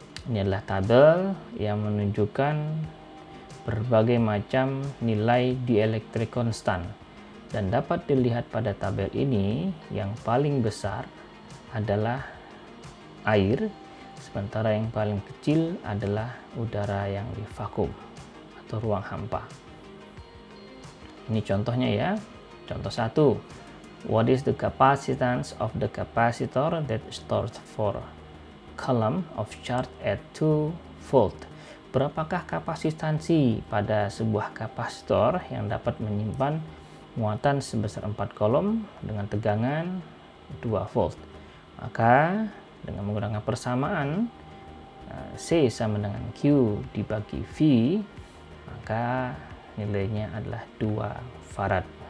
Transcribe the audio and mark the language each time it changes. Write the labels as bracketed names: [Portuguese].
[Indonesian] Ini adalah tabel yang menunjukkan berbagai macam nilai dielectric constant, dan dapat dilihat pada tabel ini yang paling besar adalah air, sementara yang paling kecil adalah udara yang di vakum atau ruang hampa. Ini contohnya ya. Contoh 1. [English] What is the capacitance of the capacitor that stores 4 coulomb of charge at 2 volt? [Indonesian] Berapakah kapasitansi pada sebuah kapasitor yang dapat menyimpan muatan sebesar 4 kolom dengan tegangan 2 volt? Maka dengan menggunakan persamaan C sama dengan Q dibagi V, maka nilainya adalah 2 farad.